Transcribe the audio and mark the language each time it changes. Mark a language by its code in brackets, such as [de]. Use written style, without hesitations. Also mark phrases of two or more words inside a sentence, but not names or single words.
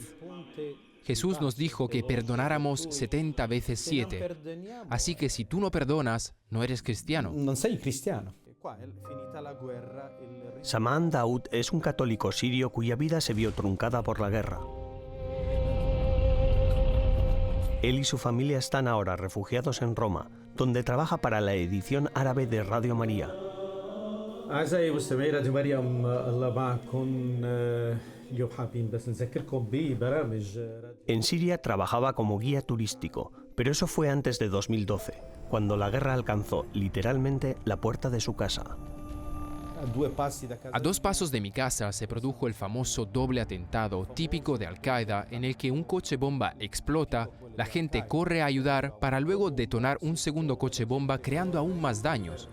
[es] Jesús nos dijo que perdonáramos 70 veces 7. Así que si tú no perdonas, no eres cristiano. [it] Non sei cristiano. [es] Samaan Daoud es un católico sirio cuya vida se vio truncada por la guerra. Él y su familia están ahora refugiados en Roma, donde trabaja para la edición árabe de Radio María. [ar] أعزائي مستمعي راديو مريم الله معكم اليوم حابين بس نذكركم ببرامج [es] En Siria trabajaba como guía turístico, pero eso fue antes de 2012, cuando la guerra alcanzó literalmente la puerta de su casa. A 2 pasos de mi casa se produjo el famoso doble atentado típico de Al-Qaeda en el que un coche bomba explota, la gente corre a ayudar para luego detonar un segundo coche bomba creando aún más daños.